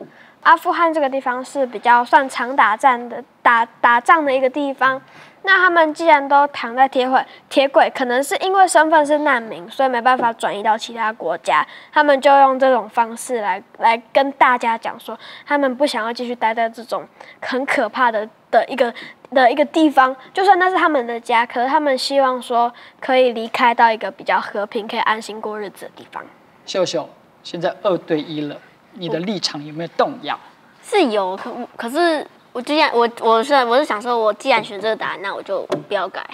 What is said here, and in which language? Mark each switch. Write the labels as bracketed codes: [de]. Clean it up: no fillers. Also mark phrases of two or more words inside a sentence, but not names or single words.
[zh] 阿富汗這個地方是比較算常打仗的一個地方。那他們既然都躺在鐵軌，可能是因為身份是難民，所以沒辦法轉移到其他國家。他們就用這種方式來跟大家講說，他們不想要繼續待在這種很可怕的的一个地方，就算那是他们的家，可是他们希望说可以离开到一个比较和平、可以安心过日子的地方。秀秀，现在2对1了，你的立场有没有动摇？是有，可是我既然我是想说，我既然选这个答案，那我就不要改，